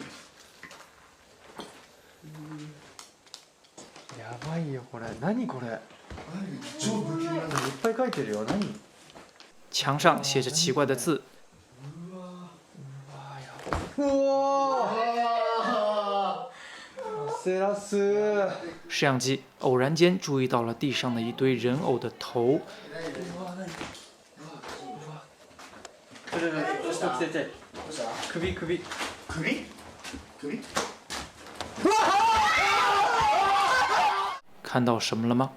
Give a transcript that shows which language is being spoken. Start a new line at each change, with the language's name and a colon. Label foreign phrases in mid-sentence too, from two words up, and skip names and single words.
Japanese: やばいよこれ。何これ。超不気味なんだ。いっぱい書いてるよ。何？
Chinese: 墙上写着奇怪的字。
Japanese: うわセラス。
Chinese: 摄像机偶然间注意到了地上的一堆人偶的头。
Japanese: 首首。
Chinese: 看到什么了吗？